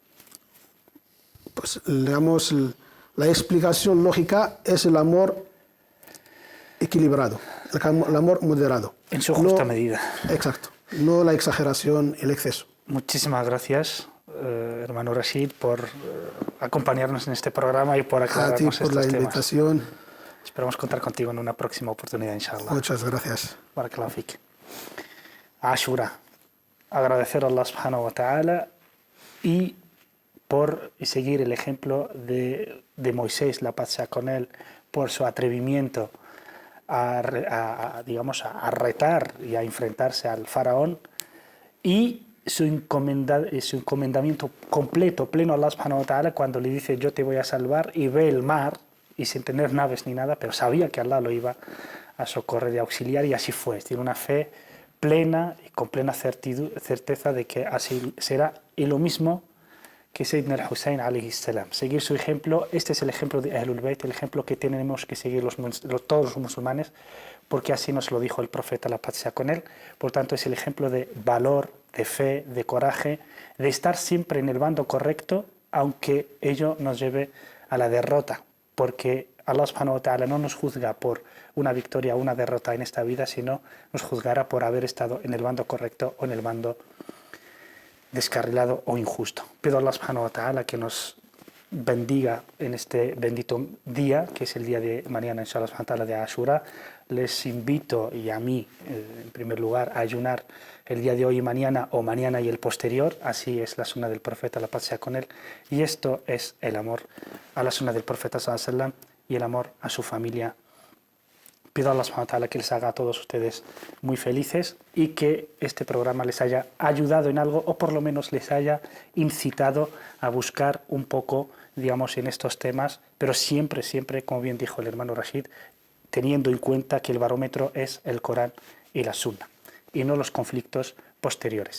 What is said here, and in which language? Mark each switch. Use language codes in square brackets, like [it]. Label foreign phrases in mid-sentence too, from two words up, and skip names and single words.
[es] Pues, digamos, la explicación lógica es el amor equilibrado, el amor moderado. En su justa medida. Exacto, no la exageración, el exceso. Muchísimas gracias, hermano Rashid, por acompañarnos en este programa y por aclararnos A ti por la estos temas. invitación. Esperamos contar contigo en una próxima oportunidad, inshallah. Muchas gracias. [ar] بارك الله فيك. Ashura. [es] Agradecer a Allah [ar] سبحانه وتعالى [es] y por seguir el ejemplo de Moisés, la paz sea con él, por su atrevimiento digamos, a retar y a enfrentarse al faraón, y su encomendamiento completo, pleno a Allah [ar] سبحانه وتعالى, [es] cuando le dice yo te voy a salvar, y ve el mar y sin tener naves ni nada, pero sabía que Allah lo iba a socorrer y auxiliar, y así fue. Tiene una fe plena y con plena certeza de que así será, y lo mismo que Sayyidina al-Hussein [ar] عليه السلام. [es] Seguir su ejemplo. Este es el ejemplo de Ahlul Bayt, el ejemplo que tenemos que seguir todos los musulmanes, porque así nos lo dijo el profeta, la paz sea con él. Por tanto, es el ejemplo de valor, de fe, de coraje, de estar siempre en el bando correcto, aunque ello nos lleve a la derrota, porque Allah [ar] سبحانه وتعالى [es] no nos juzga por una victoria o una derrota en esta vida, sino nos juzgará por haber estado en el bando correcto o en el bando descarrilado o injusto. Pido a Allah [ar] سبحانه وتعالى [es] que nos bendiga en este bendito día, que es el día de mañana, [ar] إن شاء الله سبحانه وتعالى, [es] de Ashura. Les invito, y a mí en primer lugar, a ayunar el día de hoy y mañana, o mañana y el posterior. Así es la sunna del profeta, la paz sea con él. Y esto es el amor a la sunna del profeta [ar] صلى الله عليه وسلم [es] y el amor a su familia. Pido a Allah [ar] سبحانه وتعالى [es] que les haga a todos ustedes muy felices y que este programa les haya ayudado en algo, o por lo menos les haya incitado a buscar un poco, digamos, en estos temas, pero siempre, siempre, como bien dijo el hermano Rashid, teniendo en cuenta que el barómetro es el Corán y la Sunna, y no los conflictos posteriores.